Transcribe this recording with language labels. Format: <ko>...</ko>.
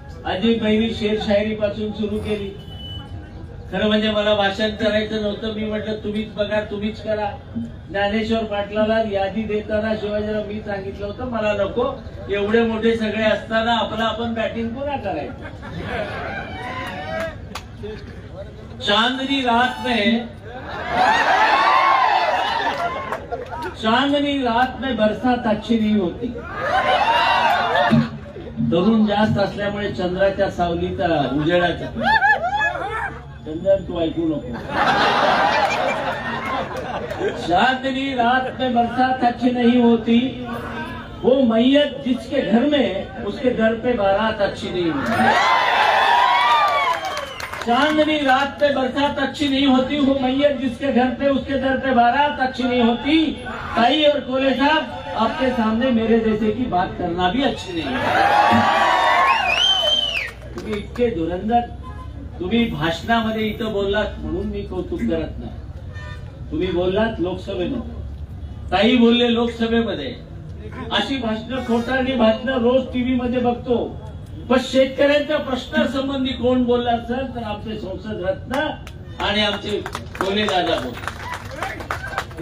<mr>आजी बहिणी शेरशायरी पासून सुरू केली. खरं म्हणजे मला भाषण करायचं नव्हतं. मी म्हटलं तुम्हीच बघा, तुम्हीच करा. ज्ञानेश्वर पाटलाला यादी देताना शिवाजीराव मी सांगितलं होतं मला नको, एवढे मोठे सगळे असताना आपलं आपण बॅटिंग पुन्हा करायचं.</mr> <hi>चांदनी रात में बरसात अच्छी नहीं होती.</hi> <mr>तरुण जास्त असल्यामुळे चंद्राच्या सावलीचा उजेडाचा, चंद्र तू ऐकू नको.</mr> <hi>चांदनी रात में बरसात अच्छी नहीं होती, वो मैयत जिसके घर में उसके घर पे बारात अच्छी नहीं होती. चांदनी रात पे बरसात अच्छी नहीं होती, वो मैयत जिसके घर पे उसके घर पे बारात अच्छी नहीं होती. ताई और कोले साहब, आपके सामने मेरे जैसे की बात करना भी अच्छी नहीं है.</hi> <mr>तुम्ही इतके धुरंदर, तुम्ही भाषणामध्ये इथं बोललात म्हणून मी कौतुक करत नाही. तुम्ही बोललात लोकसभेमध्ये, ताई बोलले लोकसभेमध्ये. अशी भाषणं, खोटारडी भाषणं रोज टीव्ही मध्ये बघतो. पण शेतकऱ्यांच्या प्रश्नासंबंधी कोण बोलला असेल तर आमचे संसद रत्न आणि आमचे कोले दादा बोलतात.</mr>